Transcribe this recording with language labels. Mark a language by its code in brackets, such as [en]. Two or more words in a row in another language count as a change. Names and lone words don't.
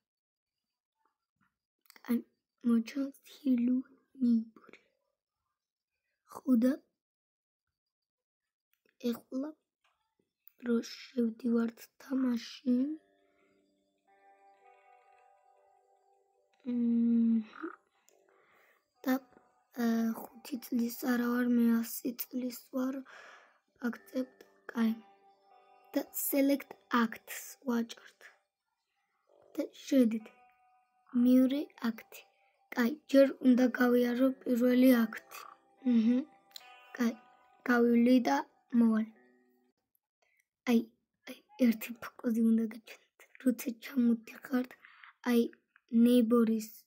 [ka] კაი მოჩვენს Hello Neighbor ხოდა ეხლა რო შევდივართ თამაში და 5 წლის არა ვარ მე 100 წლის ვარ accept კაი და [en] select acts [ka] ვაჭრთ და შედით მეორე აქტი კაი ჯერ უნდა გავიარო პირველი აქტი კაი გავივლი და მოვალ აი ერთი ფოკუსი უნდა გაჩვენოთ როცა ჩამოდიხართ აი neighbor-ის